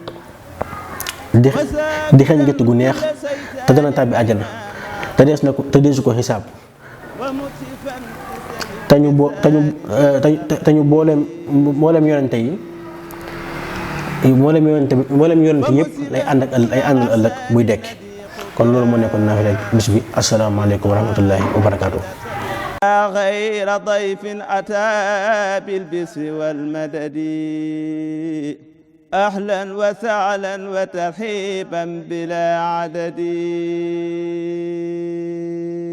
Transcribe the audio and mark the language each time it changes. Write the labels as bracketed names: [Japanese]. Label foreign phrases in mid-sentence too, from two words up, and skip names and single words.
[Wolof] di xeeñ gétt gu neex te dana tàbbi àjjana te deesu ko xisaab te ñu booleem yonente yi mboolem yonente yëpp lay àndal ëllëg buy dekki kon loolu moo nekkoon naafila bis bi [Arabic] السلام عليكم ورحمة الله وبركاته. غير ضيف أتى بالبسر والمدد أهلا وسهلا وترحيبا بلا عدد.